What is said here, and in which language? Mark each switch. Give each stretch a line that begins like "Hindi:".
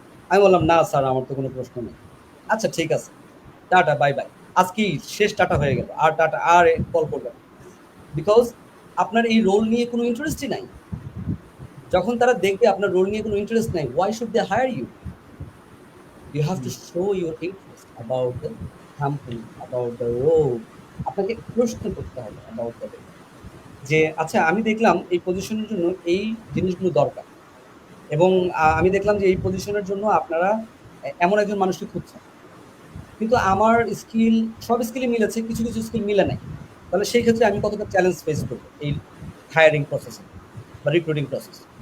Bangla: আমি বললাম না স্যার, আমার তো কোনো প্রশ্ন নেই। আচ্ছা ঠিক আছে, টাটা, বাই বাই, আজকে শেষ, টাটা হয়ে গেল, আর টাটা, আর কল করবেন, বিকজ আপনার এই রোল নিয়ে কোনো ইন্টারেস্টই নাই। যখন তারা দেখবে আপনার রোল নিয়ে কোনো ইন্টারেস্ট নাই,
English: Why should they hire you? You have to show your interest about the company, about the role.
Bangla: আপনাকে প্রশ্ন করতে হবে
English: about the role,
Bangla: যে আচ্ছা, আমি দেখলাম এই পজিশনের জন্য এই জিনিসগুলো দরকার এবং আমি দেখলাম যে এই পজিশনের জন্য আপনারা এমন একজন মানুষকে খুঁজছেন, কিন্তু আমার স্কিল, সব স্কিলই মিলেছে, কিছু স্কিল মিলে নাই, তাহলে সেই ক্ষেত্রে আমি কতটা চ্যালেঞ্জ ফেস করবো এই হায়ারিং প্রসেসে বা রিক্রুটিং প্রসেস?